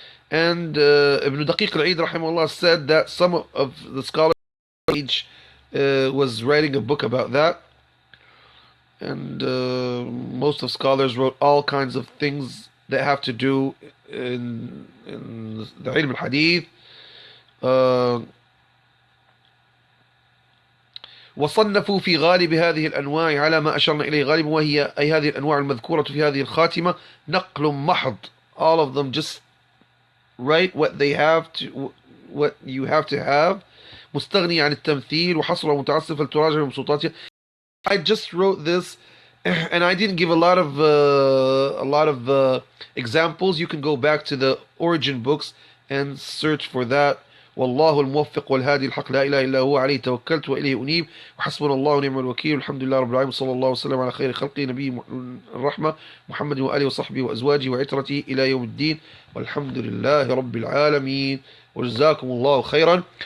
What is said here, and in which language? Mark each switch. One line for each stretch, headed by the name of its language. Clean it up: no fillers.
English: And Ibn Daqiq al-Eid rahimahullah said that some of the scholars was writing a book about that. and most of scholars wrote all kinds of things that have to do in the ilm al-hadith.
Arabic: وصنفوا في غالب هذه الأنواع على ما أشرنا إليه غالبا، وهي أي هذه الأنواع المذكورة في هذه الخاتمة نقل محض.
English: All of them just write what they have to, what you have to have.
Arabic: مستغني عن التمثيل وحصر ومتعسف فلتراجع بمسوطاتها.
English: I just wrote this and I didn't give a lot of examples. You can go back to the origin books and search for that.
Arabic: والله الموفق والهادي الحق لا إله إلا هو عليه توكلت وإليه أنيب وحسبنا الله ونعم الوكيل والحمد لله رب العالمين صلى الله وسلم على خير خلقه نبي الرحمة محمد وآله وصحبه وأزواجه وعترته إلى يوم الدين والحمد لله رب العالمين وجزاكم الله خيرا.